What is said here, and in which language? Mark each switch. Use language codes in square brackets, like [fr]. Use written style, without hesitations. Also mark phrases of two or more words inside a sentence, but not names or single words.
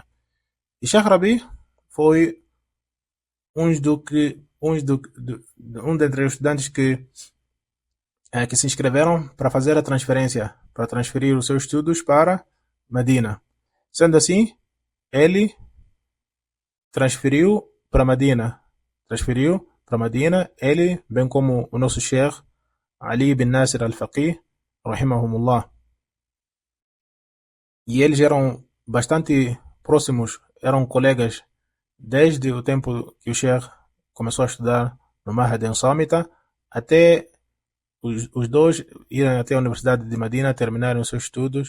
[pt] E Sheikh Rabi foi um dentre os estudantes que se inscreveram para fazer a transferência, para transferir os seus estudos para Medina. Sendo assim, ele transferiu para Medina, ele, bem como o nosso Sheikh Ali bin Nasir al-Faqih, rahimahumullah. E eles eram bastante próximos, eram colegas desde o tempo que o Sheikh começou a estudar no Mahad em Samita, até os dois irem até a Universidade de Medina, terminarem os seus estudos.